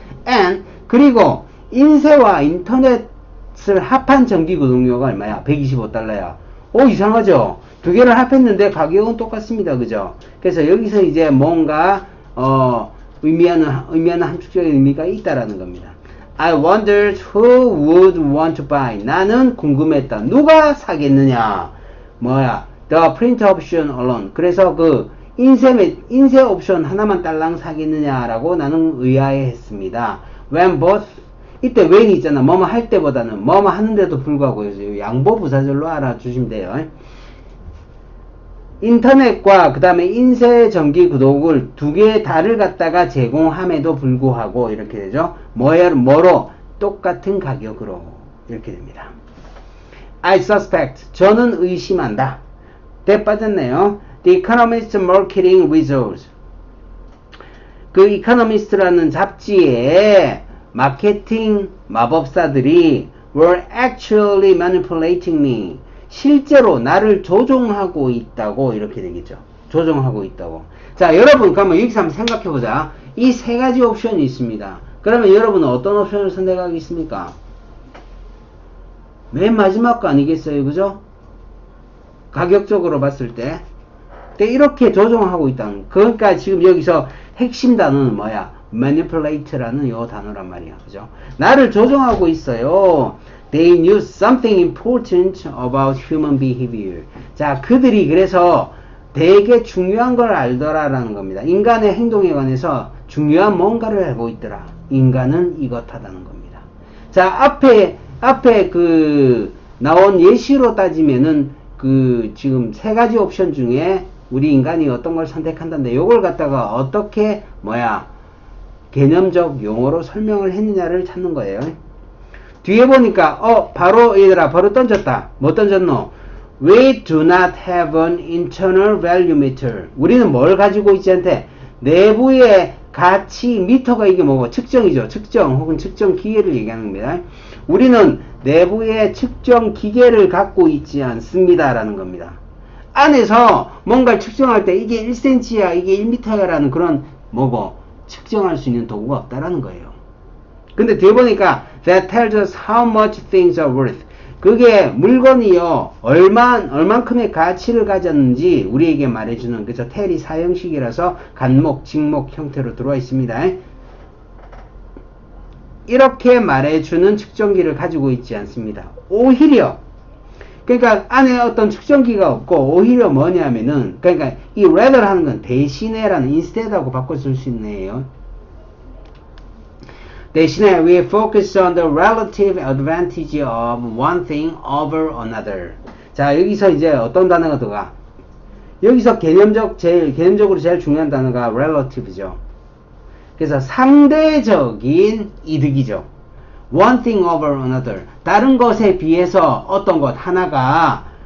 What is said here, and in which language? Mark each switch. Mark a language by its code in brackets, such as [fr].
[ko] And 그리고 인쇄와 인터넷을 합한 정기 구독료가 얼마야? 125달러야. 이상하죠? 두 개를 합했는데 가격은 똑같습니다. 그죠? 그래서 여기서 이제 뭔가 의미하는 함축적인 의미가 있다라는 겁니다. [en] I wondered who would want to buy. [ko] 나는 궁금했다. 누가 사겠느냐? 뭐야? [en] The print option alone. [ko] 그래서 그 인쇄 옵션 하나만 딸랑 사겠느냐라고 나는 의아해했습니다. [en] When both [ko] 이때 when이 있잖아. 뭐뭐 할 때보다는 뭐뭐 하는데도 불구하고 양보 부사절로 알아주시면 돼요. 인터넷과 그 다음에 인쇄 정기 구독을 두 개의 달을 갖다가 제공함에도 불구하고 이렇게 되죠. 뭐로? 똑같은 가격으로 이렇게 됩니다. [en] I suspect. [ko] 저는 의심한다. 대 빠졌네요. [en] The Economist Marketing Wizards. [ko] 그 Economist라는 잡지에 마케팅 마법사들이 [en] were actually manipulating me. [ko] 실제로 나를 조종하고 있다고 이렇게 되겠죠. 조종하고 있다고. 자, 여러분 그러면 여기서 한번 생각해보자. 이 세 가지 옵션이 있습니다. 그러면 여러분은 어떤 옵션을 선택하겠습니까? 맨 마지막 거 아니겠어요? 그죠? 가격적으로 봤을 때. 근데 이렇게 조종하고 있다는. 그러니까 지금 여기서 핵심 단어는 뭐야? manipulate라는 요 단어란 말이야. 그죠? 나를 조종하고 있어요. [en] They knew something important about human behavior. [ko] 자, 그들이 그래서 되게 중요한 걸 알더라라는 겁니다. 인간의 행동에 관해서 중요한 뭔가를 알고 있더라. 인간은 이것하다는 겁니다. 자, 앞에 그 나온 예시로 따지면은 그 지금 세 가지 옵션 중에 우리 인간이 어떤 걸 선택한다는데 요걸 갖다가 어떻게 개념적 용어로 설명을 했느냐를 찾는 거예요. 뒤에 보니까 바로 얘들아 바로 던졌다. 뭐 던졌노? [en] We do not have an internal value meter. [ko] 우리는 뭘 가지고 있지 않대? 내부의 가치 미터가 이게 뭐고? 측정이죠. 측정 혹은 측정 기계를 얘기하는 겁니다. 우리는 내부의 측정 기계를 갖고 있지 않습니다 라는 겁니다. 안에서 뭔가를 측정할 때 이게 1cm야 이게 1m야 라는 그런 측정할 수 있는 도구가 없다라는 거예요. 근데 뒤에 보니까 [en] that tells us how much things are worth. [ko] 그게 물건이요 얼만큼의 가치를 가졌는지 우리에게 말해주는 그죠. tell이 사형식이라서 간목, 직목 형태로 들어와 있습니다. 이렇게 말해주는 측정기를 가지고 있지 않습니다. 오히려 그러니까 안에 어떤 측정기가 없고 오히려 뭐냐면은 그러니까 이 rather 하는 건 대신에라는 instead하고 바꿔 쓸 수 있네요. 대신에 [en] we focus on the relative advantage of one thing over another. [ko] 자, 여기서 이제 어떤 단어가 들어가? 여기서 개념적으로 제일 중요한 단어가 relative죠. 그래서 상대적인 이득이죠. [en] one thing over another. [ko] 다른 것에 비해서 어떤 것 하나가